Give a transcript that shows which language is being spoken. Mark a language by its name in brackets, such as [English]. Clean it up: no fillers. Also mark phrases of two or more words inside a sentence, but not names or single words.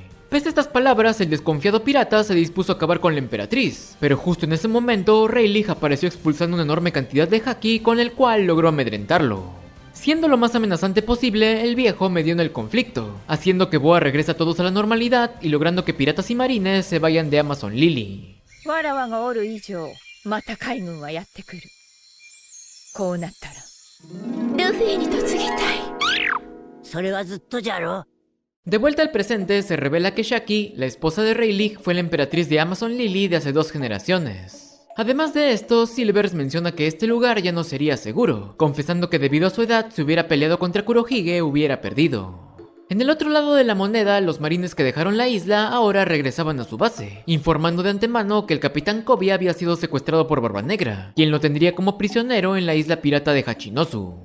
[Spanish] Pese a estas palabras, el desconfiado pirata se dispuso a acabar con la emperatriz, pero justo en ese momento, Rayleigh apareció expulsando una enorme cantidad de haki con el cual logró amedrentarlo. Siendo lo más amenazante posible, el viejo medió en el conflicto, haciendo que Boa regrese a todos a la normalidad y logrando que piratas y marines se vayan de Amazon Lily. [Japanese] こうなったらルフィに嫁ぎたい。それはずっとじゃろ。 [Spanish] De vuelta al presente, se revela que Shaki, la esposa de Rayleigh, fue la emperatriz de Amazon Lily de hace 2 generaciones. Además de esto, Silvers menciona que este lugar ya no sería seguro, confesando que debido a su edad, si hubiera peleado contra Kurohige, hubiera perdido. En el otro lado de la moneda, los marines que dejaron la isla ahora regresaban a su base, informando de antemano que el capitán Koby había sido secuestrado por Barba Negra, quien lo tendría como prisionero en la isla pirata de Hachinosu.